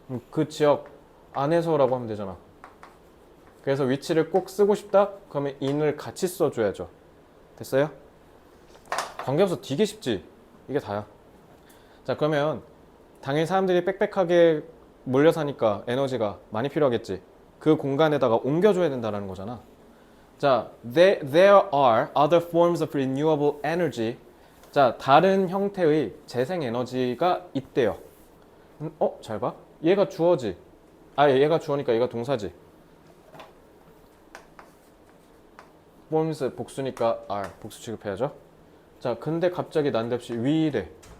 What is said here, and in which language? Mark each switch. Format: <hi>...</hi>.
<ko>그 지역 안에서라고 하면 되잖아. 그래서 위치를 꼭 쓰고 싶다? 그러면 in을 같이 써줘야죠. 됐어요? 관계부사 되게 쉽지? 이게 다야. 자, 그러면 당연히 사람들이 빽빽하게 몰려 사니까 에너지가 많이 필요하겠지. 그 공간에다가 옮겨줘야 된다는 거잖아.</ko> <en>자, there are other forms of renewable energy.</en> <ko>자, 다른 형태의 재생에너지가 있대요. 잘 봐. 얘가 주어지. 얘가 주어니까 얘가 동사지. forms 복수니까 are 복수 취급해야죠. 자, 근데 갑자기 난데없이 왜 이래?</ko>